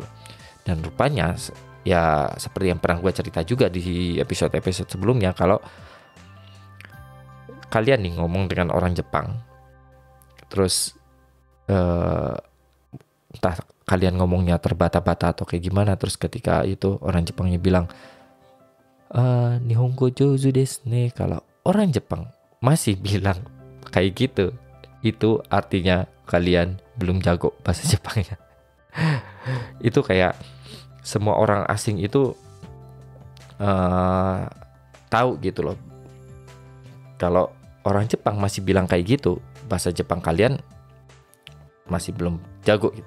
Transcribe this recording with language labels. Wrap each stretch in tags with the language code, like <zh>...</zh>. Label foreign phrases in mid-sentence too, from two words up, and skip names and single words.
<id>Dan rupanya ya seperti yang pernah gue cerita juga di episode sebelumnya, kalau kalian nih ngomong dengan orang Jepang terus entah kalian ngomongnya terbata-bata atau kayak gimana, terus ketika itu orang Jepangnya bilang</id> <ja>日本語上手ですね,</ja> <id>kalau orang Jepang masih bilang kayak gitu, itu artinya kalian belum jago bahasa Jepangnya. Itu kayak semua orang asing itu tahu gitu loh, kalau orang Jepang masih bilang kayak gitu, bahasa Jepang kalian masih belum jago gitu.</id>